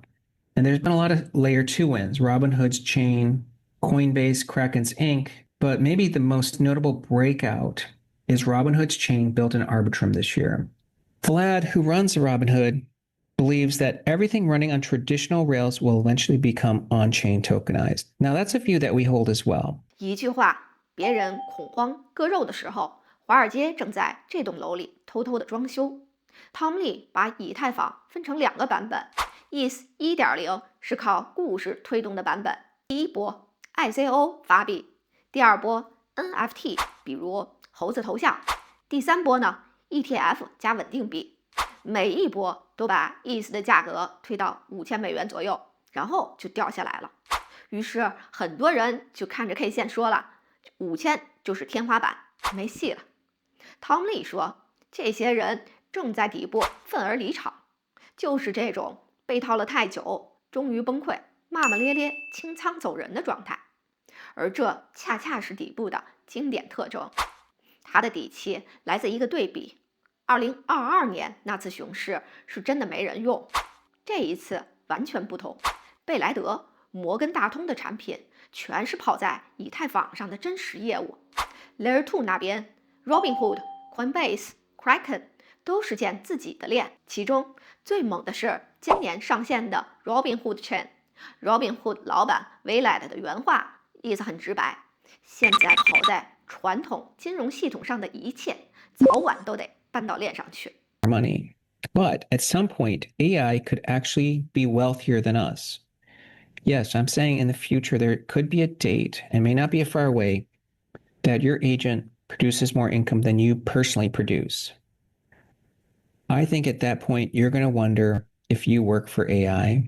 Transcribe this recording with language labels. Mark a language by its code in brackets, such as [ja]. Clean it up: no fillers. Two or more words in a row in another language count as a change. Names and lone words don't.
[en] And there's been a lot of layer 2 wins, Robinhood's Chain, Coinbase, Kraken's Inc. But maybe the most notable breakout is Robinhood's Chain built in Arbitrum this year. Vlad, who runs Robinhood, believes that everything running on traditional rails will eventually become on-chain tokenized. Now, that's a view that we hold as well. [zh] 一句话，別人恐慌割肉的時候，華爾街正在這棟樓裡偷偷的裝修。湯姆利把以太坊分成2個版本 ，ETH 1.0 是靠故事推動的版本，第一波 ICO 發幣，第二波 NFT， 比如猴子頭像，第三波呢 ETF 加穩定幣，每一波都把 ETH 的價格推到$5000左右，然後就掉下來了。於是很多人就看着 K 線說了，5000就是天花板，沒戲了。湯姆利說，這些人正在底部憤而離場，就是這種被套了太久，終於崩潰，罵罵咧咧，清倉走人的狀態。而這恰恰是底部的經典特徵。他的底氣來自一個對比，2022年那次熊市是真的沒人用，這一次完全不同。貝萊德、摩根大通的產品全是跑在以太坊上的真實業務。Layer 2那邊 Robinhood、Coinbase、Kraken 都是建自己的鏈，其中最猛的是今年上線的 Robinhood Chain。Robinhood 老闆 Vlad 的原話意思很直白，現在跑在傳統金融系統上的一切，早晚都得搬到鏈上去。 [en] Money. But at some point, AI could actually be wealthier than us. Yes, I'm saying in the future there could be a date, and may not be far away, that your agent produces more income than you personally produce. I think at that point, you're going to wonder if you work for AI.